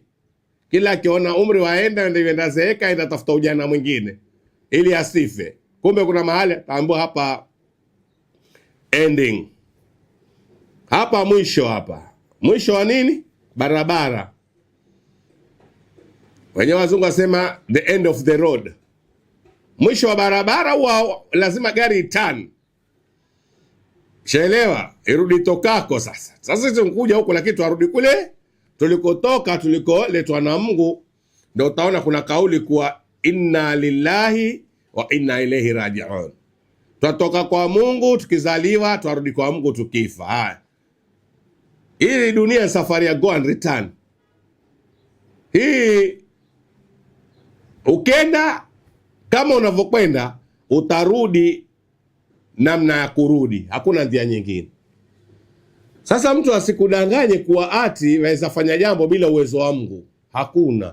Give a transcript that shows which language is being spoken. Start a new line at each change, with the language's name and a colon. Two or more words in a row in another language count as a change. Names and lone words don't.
Swahili: Kila akiona umri waenda ndio enda zeeka, enda tafuta ujana mwingine ili asife. Kumbe kuna mahali taambiwa hapa ending. Hapa mwisho wa nini? Barabara. Wenyewe wazungu wasema
English: the end of the road.
Swahili: Mwisho wa barabara huwa lazima gari iturn. Shaelewa, irudi tokako sasa. Sasa sisi tunkuja huko lakini tuarudi kule tulikotoka, tulikoletwa na Mungu, ndio utaona kuna kauli kuwa
Arabic: إنا لله وإنا إليه راجعون.
Swahili: Twatoka kwa Mungu tukizaliwa, twarudi kwa Mungu tukifa. Haya, hii dunia safari ya
English: go and return.
Swahili: Hii ukenda kama unavyokwenda utarudi namna ya kurudi, hakuna njia nyingine. Sasa mtu asikudanganye kuwa ati waweza fanya jambo bila uwezo wa Mungu, hakuna.